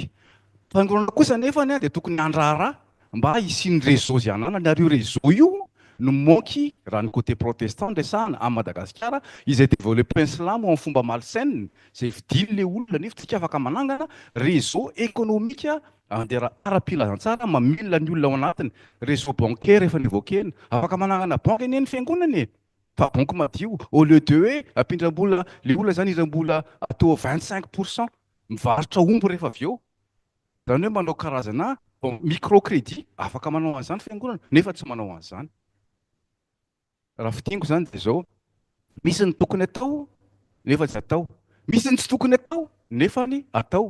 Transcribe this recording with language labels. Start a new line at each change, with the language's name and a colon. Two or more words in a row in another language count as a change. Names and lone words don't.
Malagasy: Fiangonana kosa nefa dia tokony handrara mba hisiany réseau zay ananany, ary io réseau io no manky raha ny
French: côté protestant
Malagasy: resahana à Madagasikara izay développé islam amin'ny fomba malsaine, izay vidiny le olona nefa tsika afaka manangana
French: réseau économique
Malagasy: andera ara-pilazantsara mamilina ny olona ao anatiny.
French: Réseau bancaire
Malagasy: efa nivokena, afaka manangana banque eny fiangonana fa banque madio
French: au lieu de
Malagasy: hoe ampindram-bola le olona zany indram-bola atao 25% mivarotra omby rehefa avy eo. Zany hoe manao karazana Bon, microcrédit afaka manao an'izany fiangonana nefa tsy manao an'izany. Raha fitiango zany de zao, misy ny tokony atao nefa tsy atao, misy ny tsy tokony atao nefa ny atao.